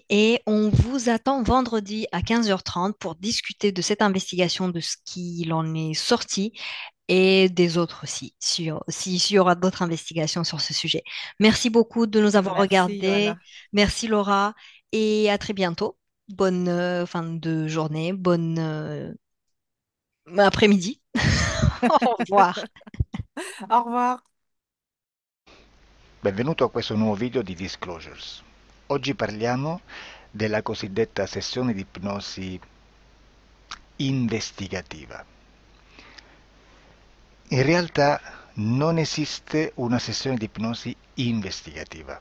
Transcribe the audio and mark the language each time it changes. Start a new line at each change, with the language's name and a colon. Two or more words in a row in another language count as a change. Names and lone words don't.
French: Et on vous attend vendredi à 15h30 pour discuter de cette investigation, de ce qu'il en est sorti et des autres aussi, s'il y aura d'autres investigations sur ce sujet. Merci beaucoup de nous avoir Merci, regardés. Johanna. Merci Laura et à très bientôt. Bonne fin de journée, bonne après-midi. Au revoir. Au revoir.
Italian: Benvenuto a questo nuovo video di Disclosures. Oggi parliamo della cosiddetta sessione di ipnosi investigativa. In realtà non esiste una sessione di ipnosi investigativa.